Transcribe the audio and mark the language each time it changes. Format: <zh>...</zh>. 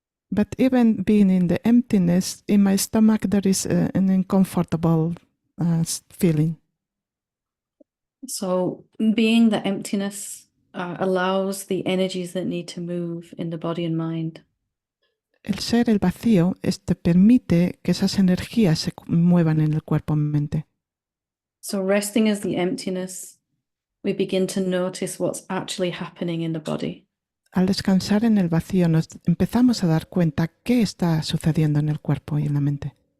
<en>But even being in the emptiness, in my stomach there is an uncomfortable feeling. So being the emptiness allows the energies that need to move in the body and mind.</en> <es>El ser el vacío permite que esas energías se muevan en el cuerpo y mente.</es> <en>So resting as the emptiness, we begin to notice what's actually happening in the body.</en> <es>Al descansar en el vacío nos empezamos a dar cuenta qué está sucediendo en el cuerpo y en la mente.</es>